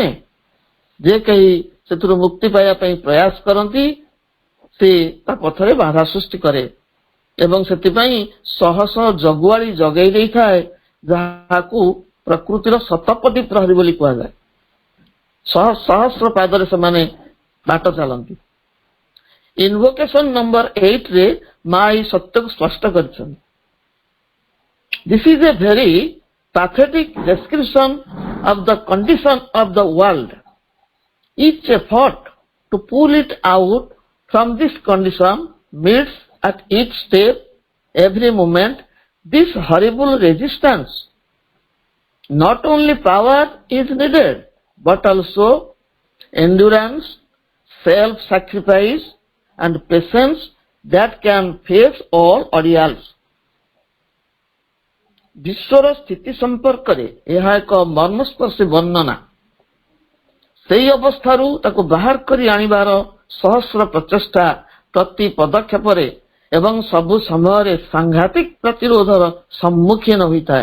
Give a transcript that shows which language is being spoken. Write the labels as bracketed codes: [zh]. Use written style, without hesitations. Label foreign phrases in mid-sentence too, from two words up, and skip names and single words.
[or] ଯେ କେହି ସେଥିରୁ ମୁକ୍ତି ପାଇବା ପାଇଁ ପ୍ରୟାସ କରନ୍ତି, ସେ ତା ପଥରେ ବାଧା ସୃଷ୍ଟି କରେ ଏବଂ ସେଥିପାଇଁ ଶହ ଶହ ଜଗୁଆଳି ଜଗେଇ ଦେଇଥାଏ, ଯାହାକୁ ପ୍ରକୃତିର ଶତପଦୀ ପ୍ରହରୀ ବୋଲି କୁହାଯାଏ। ସହସ୍ର ପାଦରେ ସେମାନେ ବାଟ ଚାଲନ୍ତି। [en] invocation number [or] 8 ରେ ମା ଏହି ସତ୍ୟକୁ ସ୍ପଷ୍ଟ କରିଛନ୍ତି। [en] this is a very pathetic description of the condition of the world. Each effort to pull it out from this condition meets at each step, every moment, this horrible resistance. Not only power is needed, but also endurance, self-sacrifice, and patience that can face all ordeals। [or] ବିଶ୍ୱର ସ୍ଥିତି ସମ୍ପର୍କରେ ଏହା ଏକ ମର୍ମସ୍ପର୍ଶୀ ବର୍ଣ୍ଣନା। ସେହି ଅବସ୍ଥାରୁ ତାକୁ ବାହାର କରି ଆଣିବାର ସହସ୍ର ପ୍ରଚେଷ୍ଟା ପ୍ରତି ପଦକ୍ଷେପରେ ଏବଂ ସବୁ ସମୟରେ ସାଂଘାତିକ ପ୍ରତିରୋଧର ସମ୍ମୁଖୀନ ହୋଇଥାଏ।